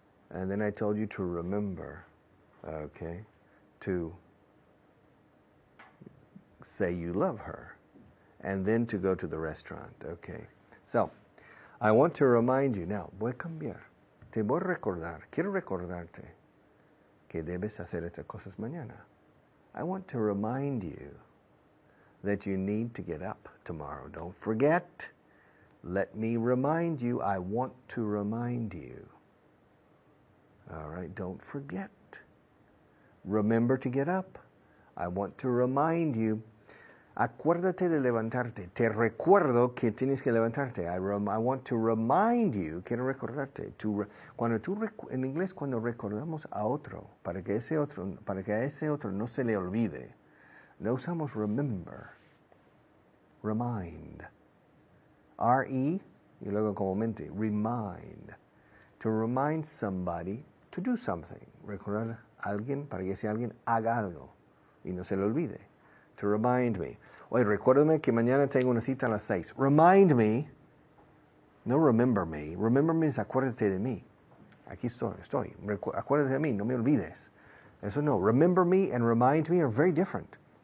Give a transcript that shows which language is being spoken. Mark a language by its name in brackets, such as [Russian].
[English] And then I told you to remember, okay, to say you love her. And then to go to the restaurant, okay. So, I want to remind you now, [Spanish] voy a cambiar. Te voy a recordar, quiero recordarte que debes hacer estas cosas mañana. [English] I want to remind you that you need to get up tomorrow. Don't forget. Let me remind you. I want to remind you. All right, don't forget. Remember to get up. I want to remind you. [Spanish] Acuérdate de levantarte. Te recuerdo que tienes que levantarte. [English] I want to remind you, [Spanish] quiero recordarte. En inglés, cuando recordamos a otro, para que a ese otro no se le olvide, no usamos remember. Remind. R-E, y luego como mente, remind. [English] To remind somebody to do something. [Spanish] Recordar a alguien para que ese alguien haga algo y no se le olvide. [English] To remind me. [Spanish] Oye, recuérdame que mañana tengo una cita a las 6. [English] Remind me. [Spanish] No [English] remember me. Remember me [Spanish] es acuérdate de mí. Aquí estoy. Acuérdate de mí, no me olvides. Eso no. [English] Remember me and remind me are very different.